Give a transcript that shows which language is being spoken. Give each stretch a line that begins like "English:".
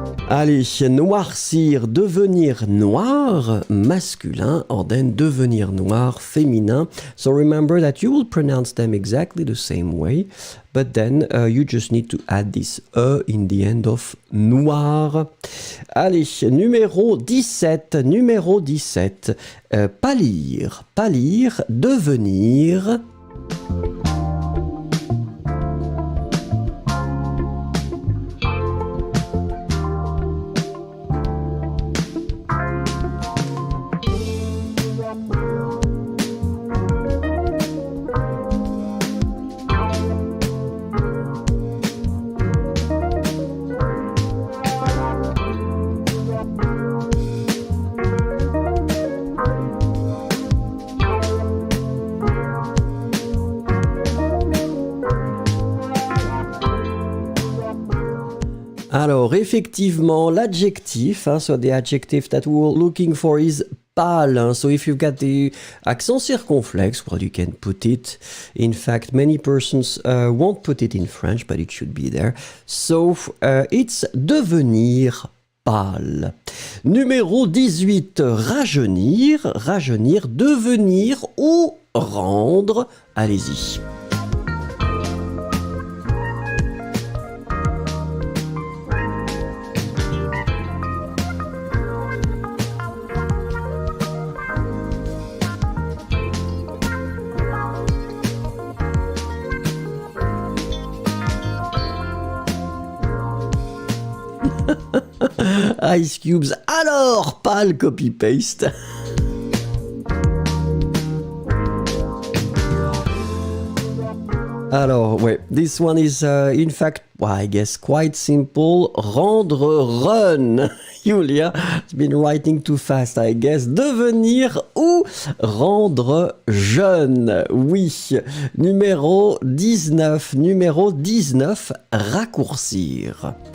French: Allez, noircir, devenir noir, masculin, or then devenir noir, féminin.
English: So remember that you will pronounce them exactly the same way, but then you just need to add this E in the end of noir.
French: Allez, numéro 17, pâlir, devenir... Alors, effectivement, l'adjectif,
English: so the adjective that we're looking for is pâle. So if you've got the accent circonflexe, well, you can put it. In fact, many persons won't put it in French, but it should be there. So, it's devenir pâle.
French: Numéro 18, rajeunir, devenir ou rendre. Allez-y.
English: Ice cubes.
French: Alors, pas le copy-paste.
English: Alors, ouais, this one is in fact, well, I guess, quite simple. Rendre run. Julia has been writing too fast, I guess.
French: Devenir ou rendre jeune. Oui. Numéro 19. Numéro 19, raccourcir.